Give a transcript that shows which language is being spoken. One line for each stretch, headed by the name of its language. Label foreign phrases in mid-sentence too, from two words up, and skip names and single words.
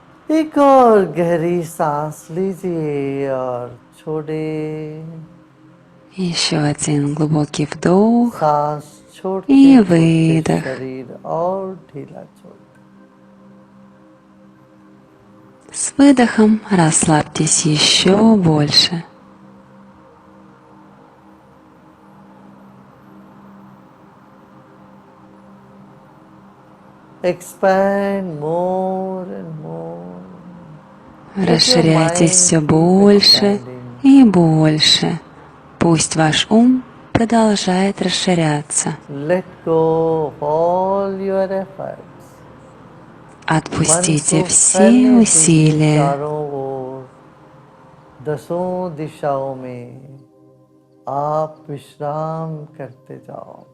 Hindi: एक और गहरी सांस लीजिए और छोड़े।
Russian: Еще один глубокий вдох
Hindi: सांस छोड़ते
Russian: и
Hindi: छोड़ते
Russian: выдох.
Hindi: शरीर और ढीला छोड़ते।
Russian: С выдохом расслабьтесь еще больше.
English: Expand more and more. Let your
Russian: Расширяйтесь
English: mind
Russian: все
English: keep
Russian: больше
English: expanding.
Russian: и больше. Пусть ваш ум продолжает расширяться.
English: Let go of all your efforts.
Hindi: मन
Russian: Отпустите
Hindi: को
Russian: все
Hindi: फैलने दीजिए
Russian: усилия.
Hindi: चारों ओर, दसों दिशाओं में। आप विश्राम करते जाओ।